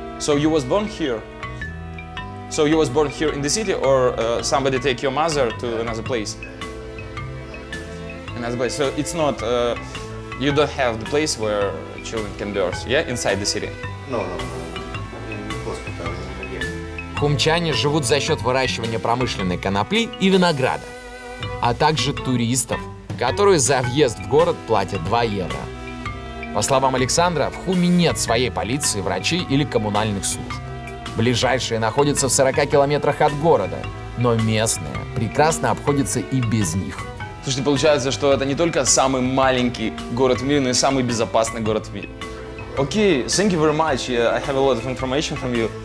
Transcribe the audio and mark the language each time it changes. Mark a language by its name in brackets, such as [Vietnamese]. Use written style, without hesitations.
[English] So you was born here? So you was born here in the city, or somebody take your mother to another place? Another place. So it's not. You don't have the place where children can birth, yeah, inside the city. No. In hospital in the game. [Russian] Хумчане живут за счет выращивания промышленной конопли и винограда, а также туристов, которые за въезд в город платят 2 евро. По словам Александра, в Хуме нет своей полиции, врачей или коммунальных служб. Ближайшие находятся в 40 километрах от города, но местные прекрасно обходятся и без них. Слушайте, получается, что это не только самый маленький город в мире, но и самый безопасный город в мире. [English] Okay, thank you very much. Yeah, I have a lot of information from you.